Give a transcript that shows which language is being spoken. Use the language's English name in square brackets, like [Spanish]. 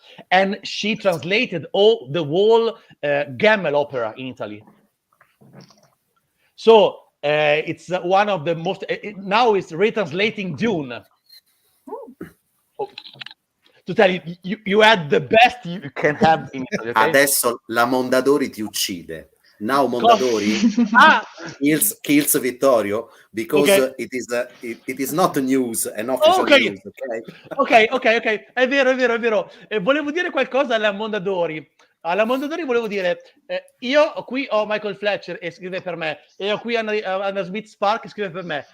[English] And she translated the whole Gemmel opera in Italy. So it's one of the most. Now it's retranslating Dune. To tell you, you had the best you can have in Italy. Okay? [Italian] Adesso la Mondadori ti uccide. [English] Now Mondadori kills Vittorio because it is not news and official news. [Italian] Ok, è vero. Volevo dire qualcosa alla Mondadori. Alla Mondadori volevo dire, io qui ho Michael Fletcher e scrive per me, e ho qui Anna Smith Spark e scrive per me.